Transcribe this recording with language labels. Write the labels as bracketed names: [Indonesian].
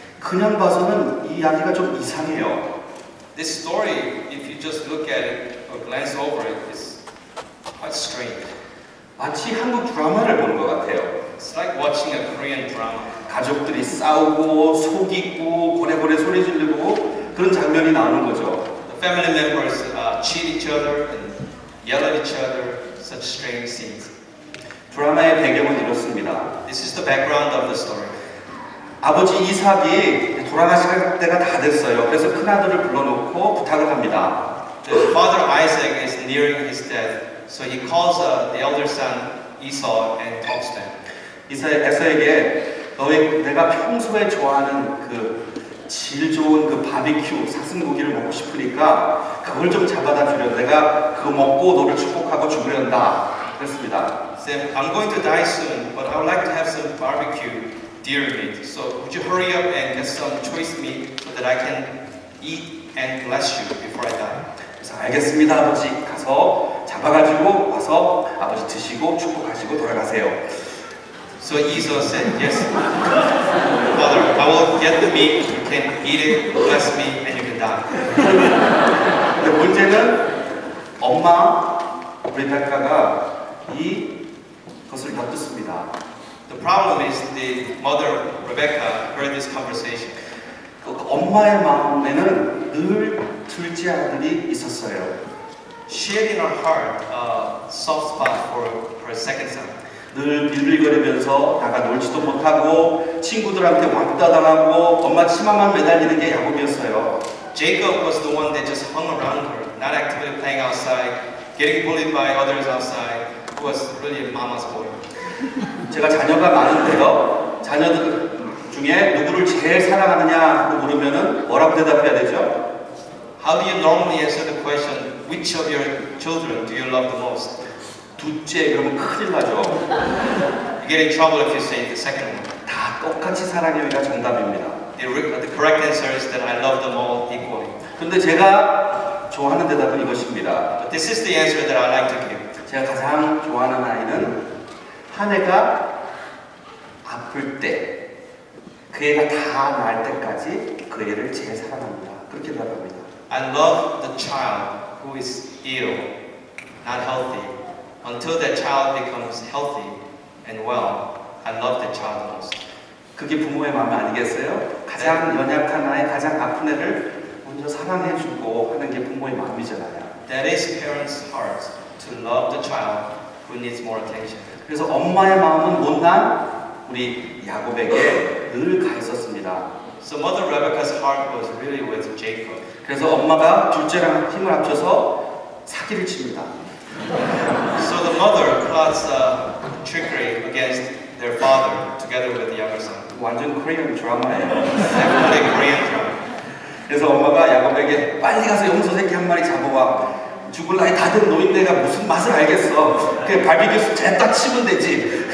[Korean] 그냥 봐서는 이 이야기가 좀 이상해요. [English] This story, if you just look at it or glance over it, is quite strange. [Korean] 마치 한국 드라마를 보는 것 같아요. [English] It's like watching a Korean drama. [Korean] 가족들이 싸우고 속이고 고래고래 소리 지르고 그런 장면이 나오는 거죠. [English] The family members cheat each other and yell at each other. Such strange scenes. [Korean] 드라마의 배경은 이렇습니다. [English] This is the background of the story. [Korean] 아버지 이삭이 돌아가실 때가 다 됐어요. 그래서 큰아들을 불러놓고 부탁을 합니다. [English] The father Isaac is nearing his death, so he calls the elder son Esau and talks to him. [Korean] 에서에게 내가 평소에 좋아하는 그 질 좋은 그 바비큐 사슴고기를 먹고 싶으니까 그걸 좀 잡아다 주려. 내가 그거 먹고 너를 축복하고 죽으련다. 그랬습니다. [English] Said, I'm going to die soon, but I would like to have some barbecue deer meat. So would you hurry up and get some choice meat so that I can eat and bless you before I die? [Korean] 그래서 알겠습니다 아버지. 가서 잡아가지고 와서 아버지 드시고 축복하시고 돌아가세요. [English] So Esau said, yes, Father, I will get the meat, you can eat it, bless me, and you can die. [Korean] 근데 문제는 엄마 리베카가 이것을 엿듣습니다. [English] The problem is the mother, Rebecca, heard this conversation. [Korean] 엄마의 마음에는 늘 둘째 아들이 있었어요. [English] She had in her heart a soft spot for her second son. [Korean] 늘 빌빌거리면서 나가 놀지도 못하고 친구들한테 왕따 당하고 엄마 치마만 매달리는 게 야곱이었어요. [English] Jacob was the one that just hung around her, not actively playing outside, getting bullied by others outside. He was really a mama's boy. [Korean] 제가 자녀가 많은데요. 자녀들 중에 누구를 제일 사랑하느냐 하고 물으면은 뭐라고 대답해야 되죠? [English] How do you normally answer the question, which of your children do you love the most? [Korean] 둘째 그러면 큰일 나죠. [English] You get in trouble if you say the second one. [Korean] 다 똑같이 사랑해요가 정답입니다. [English] The correct answer is that I love them all equally. [Korean] 그런데 제가 좋아하는 대답은 이것입니다. [English] But this is the answer that I like to give. [Korean] 제가 가장 좋아하는 아이는 한 애가 아플 때, 그 애가 다 나을 때까지 그 애를 제일 사랑합니다. 그렇게 대답합니다. [English] I love the child who is ill, not healthy. Until that child becomes healthy and well, I love that child most. [Korean] 그게 부모의 마음 아니겠어요? 가장 연약한 아이, 가장 아픈 애를 먼저 사랑해주고 하는 게 부모의 마음이잖아요. [English] That is parents' heart to love the child who needs more attention. [Korean] 그래서 엄마의 마음은 못난 우리 야곱에게 늘 가 있었습니다. [English] So Mother Rebecca's heart was really with Jacob. [Korean] 그래서 엄마가 둘째랑 힘을 합쳐서 사기를 칩니다. [English] So the mother plots trickery against their father together with the younger son. [Korean] 완전 코리안 드라마예요. [English] Definitely Korean drama. [Korean] 그래서 엄마가 야곱에게 빨리 가서 염소 새끼 한 마리 잡아와. 죽을 나이 다 된 노인네가 무슨 맛을 알겠어. 그냥 바비큐 쟤딱 치면 되지.